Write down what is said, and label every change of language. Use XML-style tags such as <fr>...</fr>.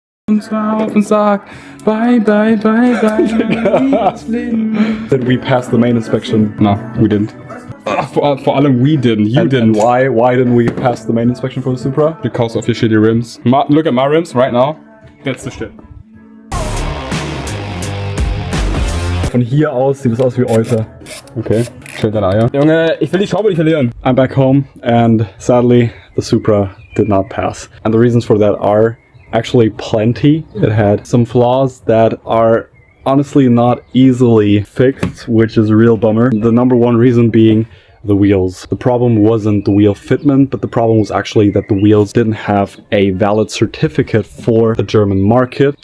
<de>Auf und sag</de> <en>bye bye bye bye. Did we pass the main inspection? No, we didn't.</en> <de>For allem</de> <en>we didn't. You didn't. And why didn't we pass the main inspection for the Supra? Because of your shitty rims. Look at my rims right now. That's the shit.</en> <de>Von hier aus sieht es aus wie Euter. Okay, schön deine Eier. Junge, ich will die Schraube nicht verlieren.</de> <en>I'm back home, and sadly the Supra did not pass. And the reasons for that are actually plenty. It had some flaws that are honestly not easily fixed, which is a real bummer. The number one reason being the wheels. The problem wasn't the wheel fitment, but the problem was actually that the wheels didn't have a valid certificate for the German market.</en>